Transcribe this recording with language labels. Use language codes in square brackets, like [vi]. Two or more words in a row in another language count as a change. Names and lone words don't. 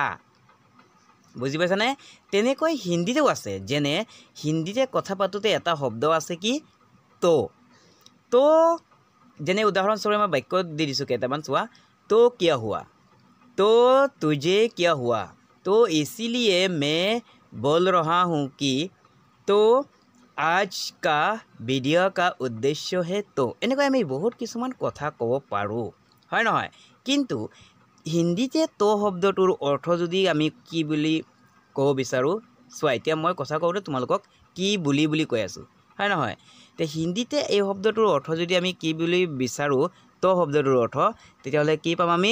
[as] বুজি পাইছানে? তেনেকৈ হিন্দীতেও আছে। যেনে হিন্দীতে কথা পাতোঁতে এটা শব্দ আছে কি? তো। যেনে উদাহৰণস্বৰূপে মই বাক্য দি দিছোঁ কেইটামান। [hi] চোৱা, तो क्या हुआ, तो तुझे क्या हुआ, तो इसीलिए मैं बोल रहा हूँ कि तो आज का ভিডিঅ' का उद्देश्य है तो। [as] এনেকৈ আমি বহুত কিছুমান কথা ক'ব পাৰোঁ, হয় নহয়? কিন্তু হিন্দীতে তো শব্দটোৰ অৰ্থ যদি আমি কি বুলি ক'ব বিচাৰোঁ, চোৱা এতিয়া মই কথা কওঁতে তোমালোকক কি বুলি কৈ আছোঁ, হয় নহয়? তে হিন্দীতে এই শব্দটোৰ অৰ্থ যদি আমি কি বুলি বিচাৰোঁ, তো শব্দটোৰ অৰ্থ, তেতিয়াহ'লে কি পাম আমি?